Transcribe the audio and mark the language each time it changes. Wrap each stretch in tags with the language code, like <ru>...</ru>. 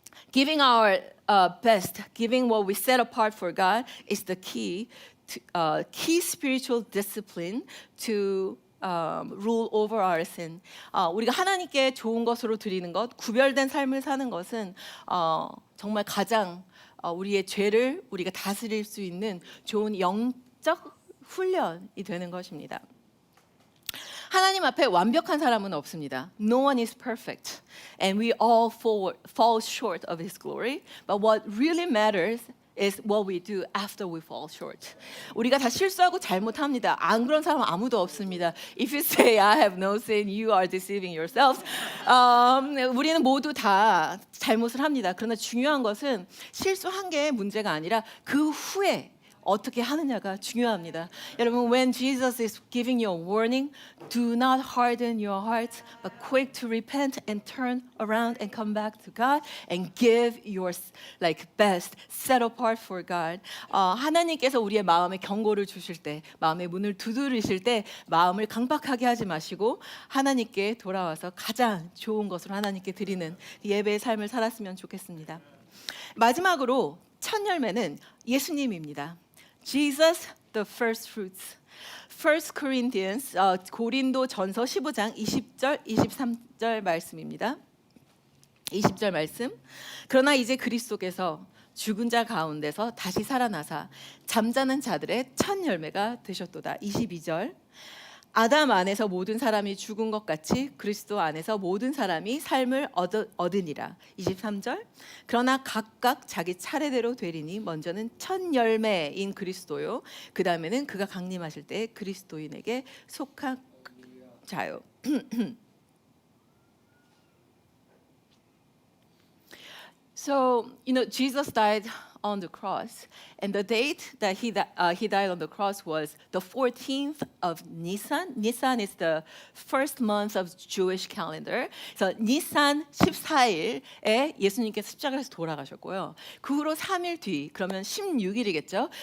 <en>Giving our best, giving what we set apart for God is the key spiritual discipline to rule over our sin.</en> <ko>우리가 하나님께 좋은 것으로 드리는 것, 구별된 삶을 사는 것은 정말 가장 우리의 죄를 우리가 다스릴 수 있는 좋은 영적 훈련이 되는 것입니다. 하나님 앞에 완벽한 사람은 없습니다.</ko> <en>No one is perfect, and we all fall short of His glory. But what really matters is what we do after we fall short.</en> <ko>우리가 다 실수하고 잘못합니다. 안 그런 사람 아무도 없습니다.</ko> <en>If you say I have no sin, you are deceiving yourselves.</en> <ko>우리는 모두 다 잘못을 합니다. 그러나 중요한 것은 실수한 게 문제가 아니라 그 후에 어떻게 하느냐가 중요합니다.</ko> <en>여러분, when Jesus is giving you a warning, do not harden your hearts, but quick to repent and turn around and come back to God and give your best, set apart for God.</en> <ko>하나님께서 우리의 마음에 경고를 주실 때, 마음의 문을 두드리실 때 마음을 강박하게 하지 마시고 하나님께 돌아와서 가장 좋은 것으로 하나님께 드리는 예배의 삶을 살았으면 좋겠습니다. 마지막으로 첫 열매는 예수님입니다.</ko> <en>Jesus, the first fruits.</en> <ko>1 Corinthians, 고린도 전서 15장 20절, 23절 말씀입니다. 20절 말씀. 그러나 이제 그리스도께서 죽은 자 가운데서 다시 살아나사 잠자는 자들의 첫 열매가 되셨도다. 22절. 아담 안에서 모든 사람이 죽은 것 같이 그리스도 안에서 모든 사람이 삶을 얻으니라. 23절. 그러나 각각 자기 차례대로 되리니 먼저는 첫 열매인 그리스도요. 그 다음에는 그가 강림하실 때 그리스도인에게 속한 자요.</ko> <en>So, Jesus died on the cross, and the date that he died on the cross was the 14th of Nisan. Nisan is the first month of Jewish calendar.</en> <ko>그래서 니산 14일에 예수님께서 십자가에서 돌아가셨고요. 그 후로 3일 뒤, 그러면 16일이겠죠.</ko>